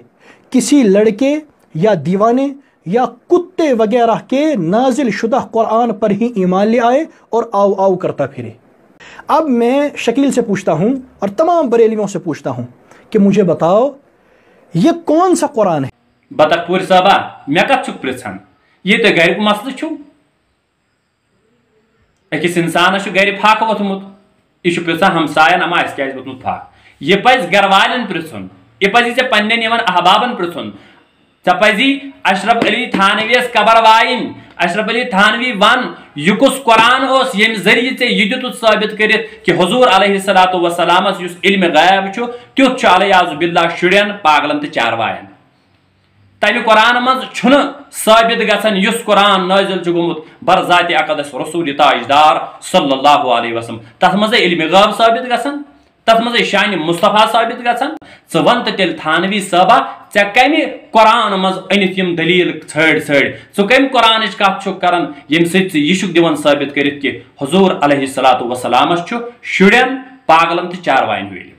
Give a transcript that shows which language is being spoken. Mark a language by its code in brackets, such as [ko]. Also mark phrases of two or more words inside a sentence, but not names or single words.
[ur] کسی لڑکے یا دیوانے یا کتے وغیرہ کے نازل شدہ قرآن پر ہی ایمان لے آئے اور آؤ آؤ کرتا پھرے. اب میں شکیل سے پوچھتا ہوں اور تمام بریلیوں سے پوچھتا ہوں کہ مجھے بتاؤ یہ کون سا قرآن ہے؟ [ks] بطخ پور صاحبہ میں کت چھک پرژھان، یہ تو گھر مسئلہ چھو. اکس انسانس گھر پھاک ووتمت یہ پرژھان ہمساین اما اس کیازِ ووتمت پھاک. یہ پزِ گھر والن پرژھن، یہ پزی ژے پننین یمن احبابن پرژھن. ژے پزی اشرف علی تھانویس قبر وائن، اشرف علی تھانوی ون یہ کس قرآن اس یم ذریعہ ژے یہ دتت ثابت کرت کہ حضور [ar] علیہ الصلاۃ والسلامس [ks] یس علم غیب چھُ تیُتھ چھُ علیہ باللہ شُرین پاگلن تہٕ چاروایَن. تمہ قرآن مز ثابت گژھان یس قرآن نازل چھُ گوٚمُت بر ذات اقدس رسول تاجدار [ar] صلی اللہ علیہ وسلم، [ks] تتھ مز علم غیب ثابت گژھان، تتھ مز شان مصطفیٰ ثابت گژھان. ژٕ ون تہٕ تیٚلہِ تھانوی صٲبہ ژےٚ کمہِ قرآن مز أنِتھ یم دلیل ژھٲڑۍ ژھٲڑۍ، ژٕ کمہِ قرآنٕچ کتھ چھُکھ کران ییٚمہِ سۭتۍ ژٕ یہِ چھُکھ دِوان ثٲبت کٔرِتھ کہ حضور [ar] علیہ الصلاۃ والسلامس [ks] چھُ شُرین پاگلن تہٕ چاروایَن ہیوٗ علم.